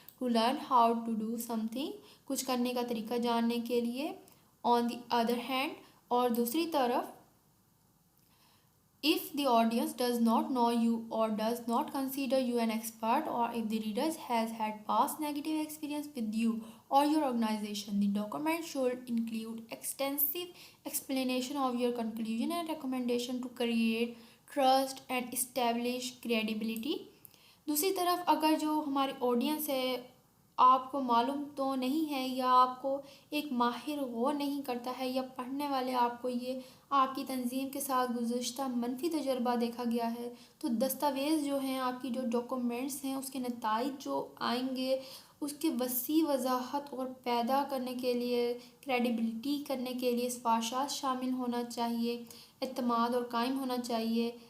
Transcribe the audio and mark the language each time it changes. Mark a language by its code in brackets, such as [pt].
[en] to learn how to do something, [ur] کچھ کرنے کا طریقہ جاننے کے لیے. [en] on the other hand, [ur] اور دوسری طرف [en] if the audience does not know you or does not consider you an expert, or if the reader has had past negative experience with you or your organization, the document should include extensive explanation of your conclusion and recommendation to create trust and establish credibility. [ur] دوسری طرف اگر جو ہماری audience ہے آپ کو معلوم تو نہیں ہے یا آپ کو ایک ماہر غور نہیں کرتا ہے یا پڑھنے والے آپ کو یہ آپ کی تنظیم کے ساتھ گزشتہ منفی تجربہ دیکھا گیا ہے، تو دستاویز جو ہیں آپ کی جو ڈاکومنٹس ہیں اس کے نتائج جو آئیں گے اس کے وسیع وضاحت اور پیدا کرنے کے لیے، کریڈیبلٹی کرنے کے لیے سفارشات شامل ہونا چاہیے، اعتماد اور قائم ہونا چاہیے.